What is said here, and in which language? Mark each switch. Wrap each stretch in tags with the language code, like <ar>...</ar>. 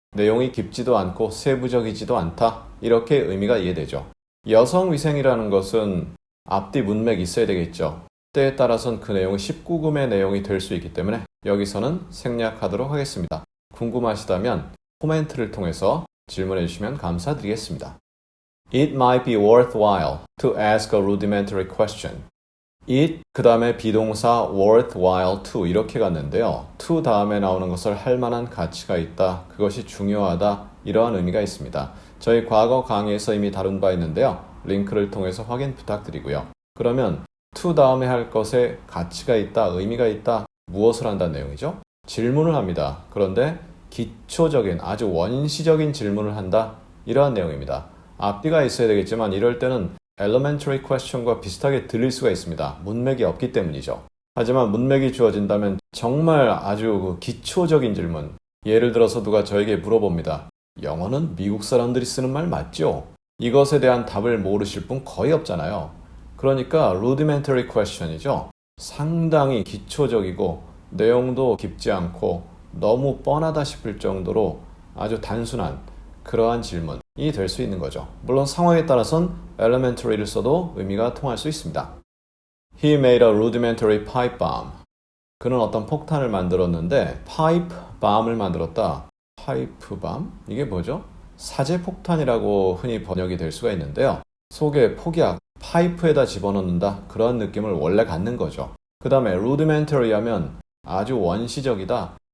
<ko>내용이 깊지도 않고 세부적이지도 않다. 이렇게 의미가 이해되죠. 여성위생이라는 것은 앞뒤 문맥이 있어야 되겠죠. 때에 따라서는 그 내용이 19금의 내용이 될 수 있기 때문에 여기서는 생략하도록 하겠습니다. 궁금하시다면 코멘트를 통해서 질문해 주시면 감사드리겠습니다.</ko> <en>It might be worthwhile to ask a rudimentary question.</en> <ko>It 그 다음에 비동사 worthwhile to 이렇게 갔는데요. to 다음에 나오는 것을 할 만한 가치가 있다. 그것이 중요하다. 이러한 의미가 있습니다. 저희 과거 강의에서 이미 다룬 바 있는데요. 링크를 통해서 확인 부탁드리고요. 그러면 to 다음에 할 것에 가치가 있다, 의미가 있다, 무엇을 한다는 내용이죠? 질문을 합니다. 그런데 기초적인 아주 원시적인 질문을 한다. 이러한 내용입니다. 앞뒤가 있어야 되겠지만 이럴 때는 elementary question과 비슷하게 들릴 수가 있습니다. 문맥이 없기 때문이죠. 하지만 문맥이 주어진다면 정말 아주 기초적인 질문. 예를 들어서 누가 저에게 물어봅니다. 영어는 미국 사람들이 쓰는 말 맞죠? 이것에 대한 답을 모르실 분 거의 없잖아요. 그러니까 rudimentary question이죠. 상당히 기초적이고 내용도 깊지 않고 너무 뻔하다 싶을 정도로 아주 단순한 그러한 질문이 될 수 있는 거죠. 물론 상황에 따라선 elementary를 써도 의미가 통할 수 있습니다.</ko> <en>He made a rudimentary pipe bomb.</en> <ko>그는 어떤 폭탄을 만들었는데 pipe bomb을 만들었다. pipe bomb? 이게 뭐죠? 사제 폭탄이라고 흔히 번역이 될 수가 있는데요. 속에 폭약, 파이프에다 집어넣는다. 그런 느낌을 원래 갖는 거죠. 그 다음에 rudimentary 하면 아주 원시적이다.</ko>